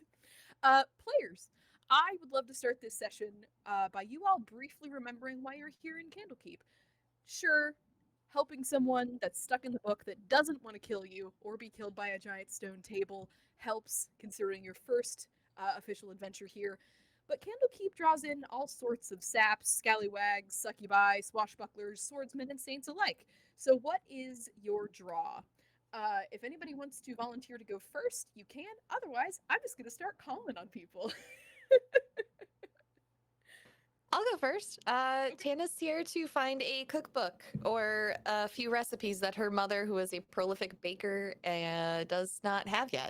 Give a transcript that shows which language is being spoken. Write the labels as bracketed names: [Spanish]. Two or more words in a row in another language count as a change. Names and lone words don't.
[English] Players, I would love to start this session by you all briefly remembering why you're here in Candlekeep. Sure, helping someone that's stuck in the book that doesn't want to kill you or be killed by a giant stone table helps, considering your first official adventure here. But Candlekeep draws in all sorts of saps, scallywags, succubi, swashbucklers, swordsmen, and saints alike. So, what is your draw? If anybody wants to volunteer to go first, you can. Otherwise, I'm just going to start calling on people. I'll go first. Tana's here to find a cookbook or a few recipes that her mother, who is a prolific baker, does not have yet.